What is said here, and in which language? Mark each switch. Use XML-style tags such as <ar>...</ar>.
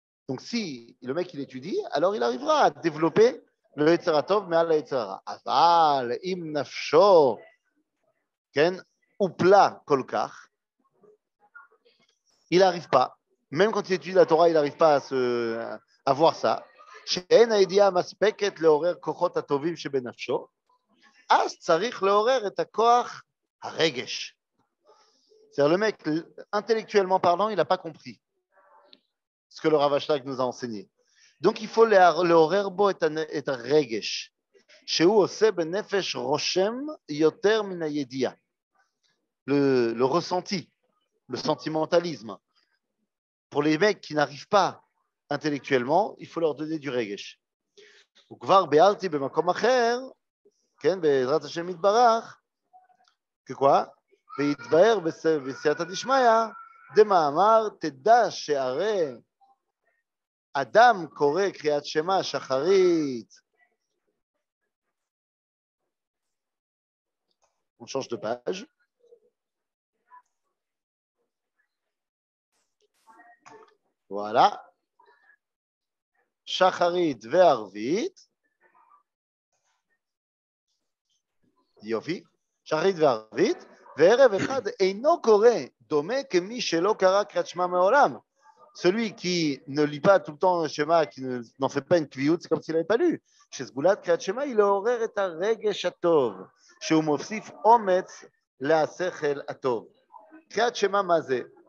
<fr>Donc si le mec il étudie, alors il arrivera à développer le</fr> <he>יצר הטוב מעל היצר הרע. אבל אם נפשו, כן, הופלה כל כך,</he> <fr>il n'arrive pas, même quand il étudie la Torah, il n'arrive pas à voir ça.</fr> <he>שאין הידיעה מספקת לעורר כוחות הטובים שבנפשו, אז צריך לעורר את הכוח הרגש.</he> <fr>C'est-à-dire le mec, intellectuellement parlant, il n'a pas compris ce que le Rav Ashlag nous a enseigné. Donc il faut</fr> <he>לעורר בו את הרגש, שהוא עושה בנפש רושם יותר מן הידיעה.</he> <fr>Le ressenti, le sentimentalisme. Pour les mecs qui n'arrivent pas intellectuellement, il faut leur donner du רגש.</fr> <he>וכבר ביארתי במקום אחר, כן, בעזרת השם יתברך, ככה, ויתבהר בסייעתא דשמיא, דמאמר, תדע שהרי אדם קורא קריאת שמע שחרית.</he> <fr>On change de page.</fr> <he>Voilà. שחרית וערבית. יופי. שחרית וערבית. וערב אחד אינו קורא, דומה כמי שלא קרא קריאת שמע מעולם.</he> <fr>Celui qui ne lit pas tout le temps le Shema, qui n'en fait pas une kviyut, c'est comme s'il n'avait pas lu.</fr> <he>Chez סגולת קריאת שמע, il לעורר את הרגש הטוב, שהוא מוסיף אומץ לשכל הטוב. קריאת שמע מה זה?</he>